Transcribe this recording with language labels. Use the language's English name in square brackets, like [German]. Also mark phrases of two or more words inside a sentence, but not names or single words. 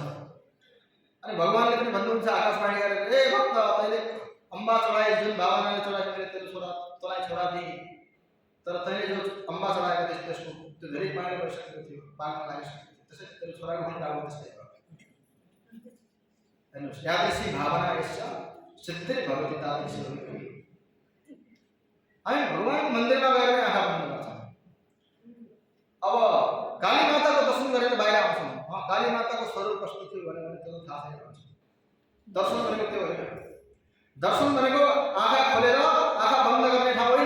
[Nepali] अनि भगवानले पनि भन्नुहुन्छ आकाशवाणी गरेर, ए भक्त, तैँले अम्बा चढाए, जुन भावनाले चढाएको मैले तेरो तँलाई छोरा दिएँ, तर तैँले जो अम्बा चढाएको थिएँ त्यसको त्यो धेरै पहेँलो भइसकेको थियो, पाक्न लागिसकेको थियो, त्यसै तेरो छोराको पनि टाउको त्यस्तै भयो। हेर्नुहोस्, [Sanskrit] यादृशी भावना यस्या सिद्धिर्भवति तादृशी भवितव्यम्। [Nepali] हामी भगवानको मन्दिरमा गएर आँखा बन्द गर्छौँ। अब काली माताको दर्शन गरेर बाहिर आउँछौँ। काली माताको स्वरूप कस्तो थियो भनेर त्यो थाहा छैन भन्छ। दर्शन भनेको त्यो होइन। दर्शन भनेको आँखा खोलेर आँखा बन्द गर्ने ठाउँ होइन।